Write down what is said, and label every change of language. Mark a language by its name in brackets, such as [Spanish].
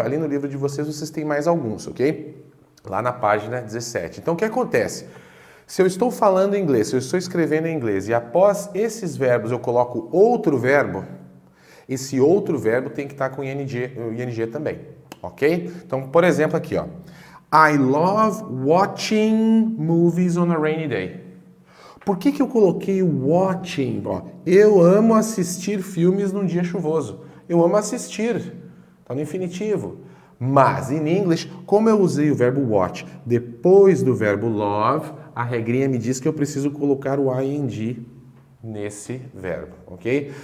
[Portuguese] Ali no livro de vocês têm mais alguns, ok? Lá na página 17. Então, o que acontece? Se eu estou falando inglês, se eu estou escrevendo em inglês e após esses verbos eu coloco outro verbo, esse outro verbo tem que estar com ing também, ok? Então, por exemplo, aqui, ó. [English] I love watching movies on a rainy day. [Portuguese] Por que eu coloquei watching? Ó, eu amo assistir filmes num dia chuvoso. Eu amo assistir. Está no infinitivo. Mas, em inglês, como eu usei o verbo watch depois do verbo love, a regrinha me diz que eu preciso colocar o ing nesse verbo, ok?